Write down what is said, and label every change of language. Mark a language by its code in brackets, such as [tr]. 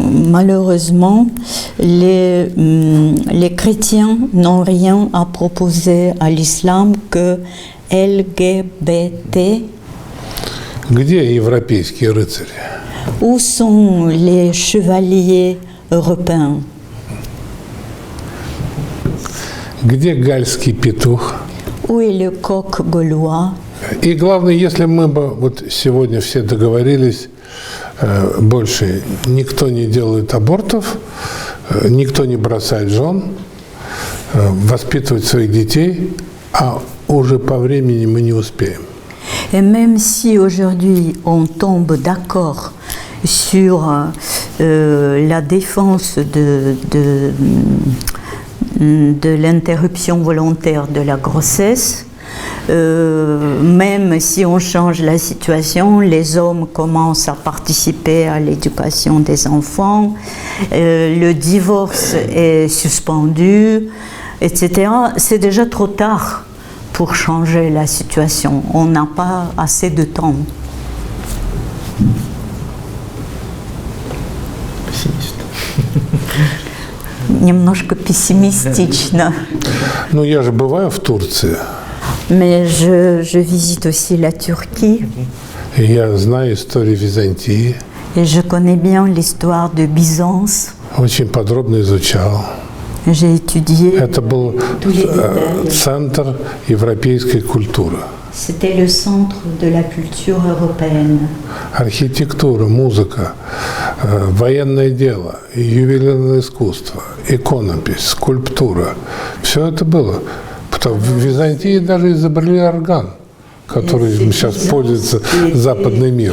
[fr] Malheureusement, les chrétiens n'ont rien à proposer à l'islam que LGBT. [ru] Где европейские рыцари? [fr] Où sont les chevaliers européens? [ru] Где гальский петух? [fr] Où est le coq gaulois? [ru] И главное, если мы бы вот сегодня все договорились, больше никто не делает абортов, никто не бросает жен, воспитывать своих детей, а уже по времени мы не успеем. [fr] Et même si aujourd'hui on tombe d'accord sur la défense de l'interruption volontaire de la grossesse, même si on change la situation, les hommes commencent à participer à l'éducation des enfants, le divorce est suspendu, etc. C'est déjà trop tard pour changer la situation. On n'a pas assez de temps. Pessimiste. [ru] Немножко пессимистично. Ну, я же бываю в Турции. [fr] Mais je visite aussi la Turquie. [ru] И я знаю историю Византии. [fr] Et je connais bien l'histoire de Byzance. [ru] Очень подробно изучал. [fr] J'ai étudié [ru] Это был [fr] tous les détails. [ru] центр европейской культуры. [fr] C'était le centre de la culture européenne. [ru] Архитектура, музыка, военное дело, ювелирное искусство, иконопись, скульптура. Все это было. В Византии даже изобрели орган, который сейчас пользуется западный мир.